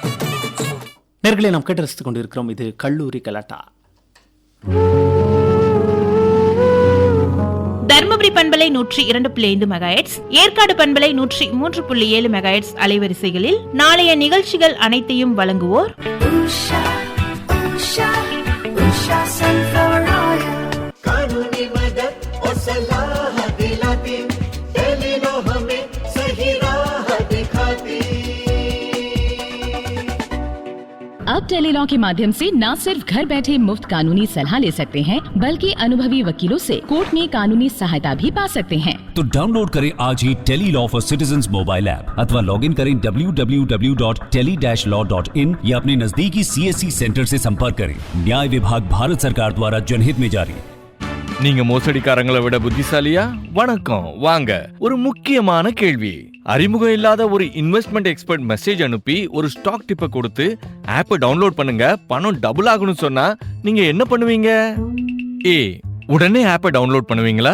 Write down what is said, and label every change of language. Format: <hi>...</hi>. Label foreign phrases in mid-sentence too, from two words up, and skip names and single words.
<ta>நேர்களை நாம் கேட்டு ரசித்துக் கொண்டிருக்கிறோம். இது கல்லூரி கலாட்டா. பண்பலை 102.5 மெகாஹெர்ட்ஸ், ஏற்காடு பண்பலை 103.7 மெகாஹெர்ட்ஸ் அலைவரிசைகளில் நாளைய நிகழ்ச்சிகள் அனைத்தையும் வழங்குவோர்</ta> <hi>कानूनी मदद और सलाह दिलाती, टेलीनो हमें सही राह दिखाती। अब टेलीलॉ के माध्यम से न सिर्फ घर बैठे मुफ्त कानूनी सलाह ले सकते हैं, बल्कि अनुभवी वकीलों से कोर्ट में कानूनी सहायता भी पा सकते हैं। तो डाउनलोड करें आज ही टेलीलॉ फॉर सिटीजंस मोबाइल ऐप अथवा</hi> <en>log in</en> <hi>करें www.tele-law.in या अपने नजदीकी CSC सेंटर से संपर्क करें। न्याय विभाग भारत सरकार द्वारा जनहित में जारी।</hi> <ta>நீங்க மோசடிக்காரங்களை விட புத்திசாலியா? வணக்கம், வாங்க. ஒரு முக்கியமான கேள்வி. அறிமுகம் இல்லாத ஒரு</ta> <en>investment expert message</en> <ta>அனுப்பி ஒரு</ta> <en>stock tip</en> <ta>கொடுத்து ஆப்பை டவுன்லோட் பண்ணுங்க, பணம் டபுள் ஆகணும்னு சொன்னா நீங்க என்ன பண்ணுவீங்க? ஏ, உடனே ஆப்பை டவுன்லோட் பண்ணுவீங்களா?</ta>